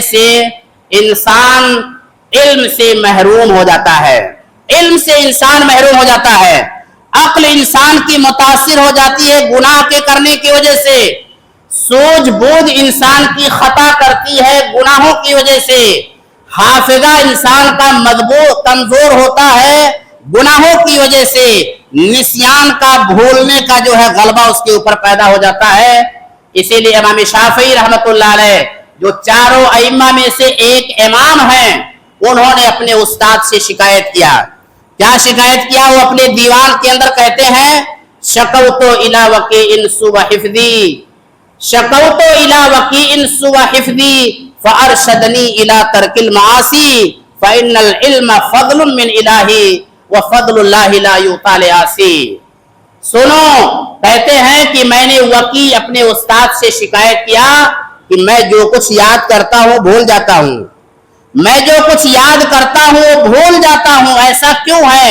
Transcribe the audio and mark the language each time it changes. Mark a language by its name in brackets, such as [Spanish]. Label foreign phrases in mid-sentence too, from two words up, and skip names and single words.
[Urdu] سے انسان علم سے محروم ہو جاتا ہے، علم سے انسان محروم ہو جاتا ہے، عقل انسان کی متاثر ہو جاتی ہے گناہ کے کرنے کی وجہ سے، سوجھ بوجھ انسان کی خطا کرتی ہے گناہوں کی وجہ سے، حافظہ انسان کا مضبوط کمزور ہوتا ہے گناہوں کی وجہ سے، نسیان کا بھولنے کا جو ہے غلبہ اس کے اوپر پیدا ہو جاتا ہے۔ اسی لیے امام شافعی رحمۃ اللہ علیہ جو چاروں ائمہ میں سے ایک امام ہیں، انہوں نے اپنے استاد سے شکایت کیا۔ کیا شکایت کیا؟ وہ اپنے دیوان کے اندر کہتے ہیں [Arabic] شکوت الی وکیع سوء حفظی، شکوت الی وکیع سوء حفظی فارشدنی الی ترک المعاصی فان العلم فضل من الہی وفضل اللہ لا یعطی لعاصی۔ [Urdu] سنو، کہتے ہیں کہ میں نے وکیع اپنے استاد سے شکایت کیا کہ میں جو کچھ یاد کرتا ہوں بھول جاتا ہوں، میں جو کچھ یاد کرتا ہوں بھول جاتا ہوں، ایسا کیوں ہے؟